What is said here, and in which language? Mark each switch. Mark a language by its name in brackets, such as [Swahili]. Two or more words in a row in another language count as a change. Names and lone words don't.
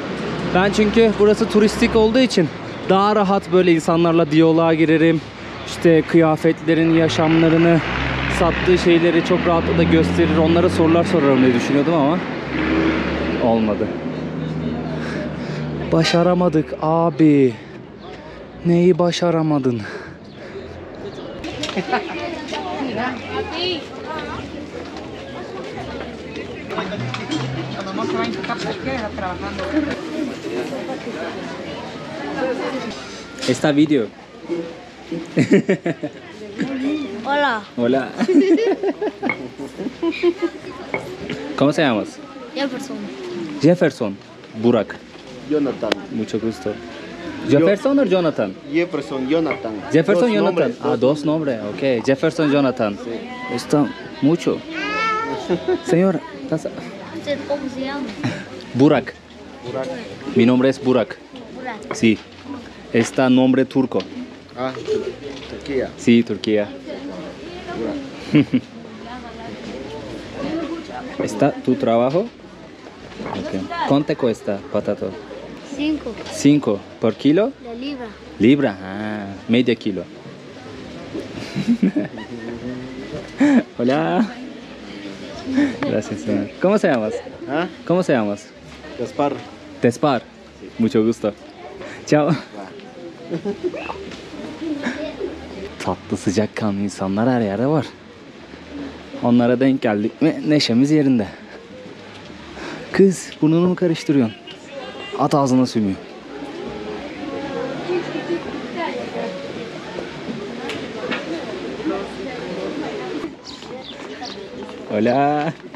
[Turkish] Ben çünkü burası turistik olduğu için daha rahat böyle insanlarla diyaloğa girerim. İşte kıyafetlerin, yaşamlarını, sattığı şeyleri çok rahatlıkla gösterir. Onlara sorular sorarım diye düşünüyordum ama olmadı. Başaramadık abi. Neyi başaramadın? [Spanish] Esta video. Hola, Hola. ¿Cómo se llamas? Jefferson. Jefferson. Burak. Jonathan. Mucho gusto. Jefferson o Jonathan? Jefferson, Jonathan. Jefferson Dos Jonathan. nombres, Ah, dos nombres. Ok. Jefferson Jonathan. Sí. Está mucho. Señora, ¿Cómo se llama? Burak. Burak. Mi nombre es Burak. Burak. Sí. Está nombre turco. Ah, Turquía. Sí, Turquía. ¿Está tu trabajo? Okay. ¿Cuánto cuesta patato? 5 5 por kilo? de libra. Libra, ah, medio kilo. Hola. Gracias, señor. ¿Cómo se llamas? ¿Ah? ¿Cómo se llamas? Gaspar. Despar. Mucho gusto. Ciao. [Turkish] Tatlı sıcakkanlı insanlar her yerde var. Onlara denk geldik mi neşemiz yerinde. Kız burnunu mu karıştırıyorsun? At ağzına sümüğü. Hola.